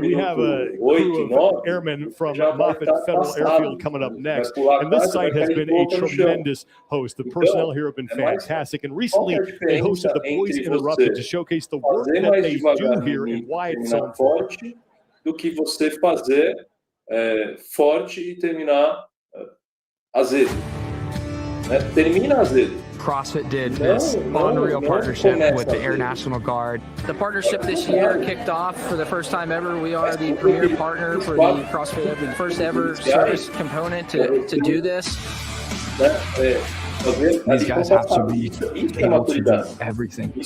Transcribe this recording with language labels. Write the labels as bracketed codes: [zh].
[en] We have a crew of airmen from Moffett Federal Airfield coming up next. And this site has been a tremendous host. The personnel here have been fantastic. And recently, they hosted the Boys Interrupted to showcase the work that they do here and why it's so important. [pt] Do que você fazer forte e terminar azedo. Termina azedo. [en] CrossFit did this unreal partnership with the Air National Guard. The partnership this year kicked off for the first time ever. We are the premier partner for the CrossFit Open, first ever service component to do this. These guys have to be able to do everything.